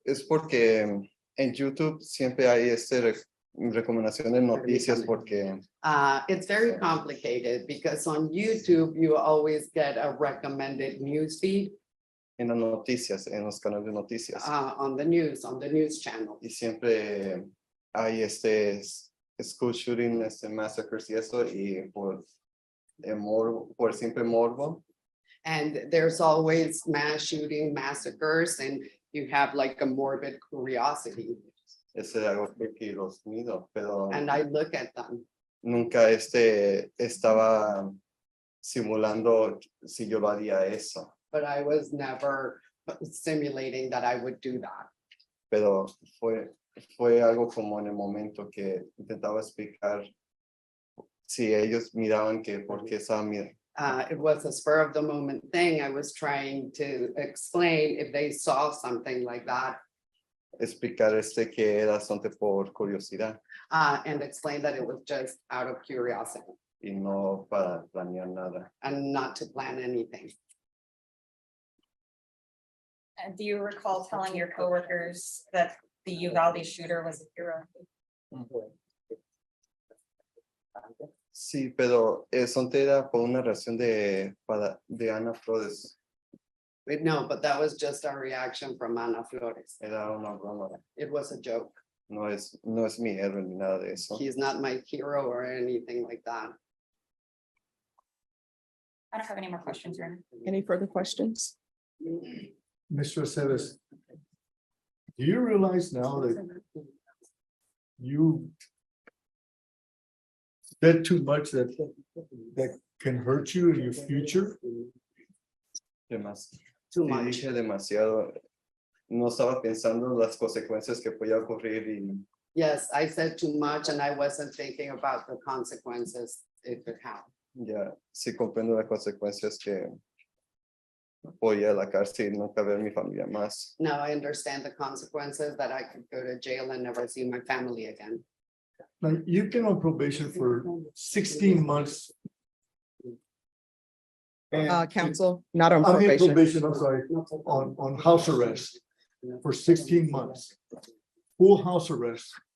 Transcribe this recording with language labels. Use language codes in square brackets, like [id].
[es] Es porque en YouTube siempre hay recomendación de noticias porque [en] it's very complicated because on YouTube, you always get a recommended news feed [es] en las noticias, en los canales de noticias. [en] on the news channel. [es] Y siempre hay [en] school shooting, [es] massacres y eso, y por morbo, por simple morbo, [en] And there's always mass shooting massacres and you have like a morbid curiosity. [es] es algo que los miro, pero [en] And I look at them. [es] nunca estaba simulando si yo lo haría eso, [en] But I was never simulating that I would do that. [es] pero fue algo como en el momento que intentaba explicar si ellos miraban que por qué estaba mirando. [en] It was a spur of the moment thing. I was trying to explain if they saw something like that [es] Explicar que era solamente por curiosidad [en] and explain that it was just out of curiosity [es] y no para planear nada. [en] and not to plan anything. And do you recall telling your coworkers that the Uvalde shooter was a hero? [es] Sí, pero eso era por una reacción de Ana Flores. [en] But no, but that was just a reaction from Ana Flores. [es] Era una broma. [en] It was a joke. [es] No es mi héroe ni nada de eso. [en] He's not my hero or anything like that. I don't have any more questions, Your Honor. Any further questions? Mr. Aceves, do you realize now that you said too much that can hurt you in your future? Too [es] Sí, [en] much. [es] dije demasiado. No estaba pensando las consecuencias que podía ocurrir y [en] Yes, I said too much and I wasn't thinking about the consequences it could have. [es] ya sí comprendo las consecuencias que voy a la cárcel y nunca ver a mi familia más. [en] Now I understand the consequences that I could go to jail and never see my family again. Now, you've been on probation for 16 months. And Counsel, not on I mean probation. probation, I'm sorry, on house arrest for 16 months. Full house arrest.